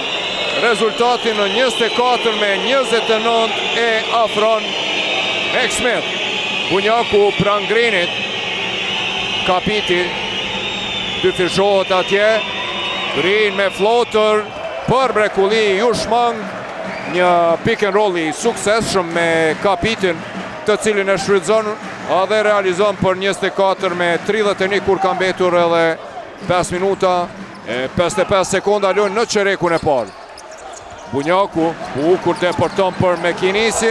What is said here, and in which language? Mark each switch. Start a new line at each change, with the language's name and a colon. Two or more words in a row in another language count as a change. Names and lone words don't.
Albanian: Rezultatin në 24 me 29 e afron Max Smith. Bunjaku pran Greenit. Kapiti dyfishohet atje. Green me floater për mrekulli ju shmang. Një
English: pick and roll
Albanian: i suksesshëm me Kapitin, të cilin e shfrytëzon dhe realizon për 24 me 31 kur ka mbetur edhe 5 minuta e 55 sekonda lojë në çerekun e parë. Bunjaku, bukur deporton për McInnesin.